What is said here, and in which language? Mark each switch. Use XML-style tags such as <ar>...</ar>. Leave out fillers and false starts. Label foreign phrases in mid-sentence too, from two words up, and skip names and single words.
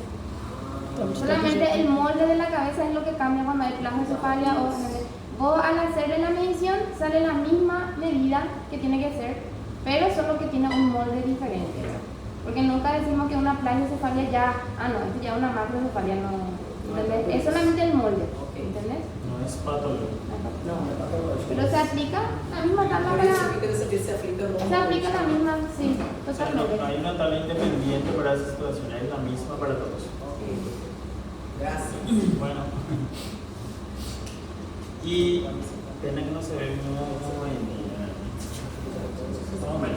<es>Solamente el molde de la cabeza es lo que cambia cuando hay plagiocefalia o ¿entendés? Vos al hacerle la medición sale la misma medida que tiene que ser, pero solo que tiene un molde diferente. Porque nunca decimos que una plagiocefalia ya, esto ya es una macrocefalia, no, ¿entendés? Es solamente el molde, ¿entendés? no es patológico.</es> <pt>Não, é patológico.</pt> <es>Pero se aplica la misma tabla</es> <pt>Por isso que eu</pt> <es>para...</es> <pt>queria saber se aplica ou não.</pt> <es>Se aplica la misma, sí, O sea, no, totalmente. no hay una tabla independiente para esa situación, es la misma para todos.</es> <pt>Graças.</pt> <es>Bueno. Y pena que no se ve como en más o menos.</es>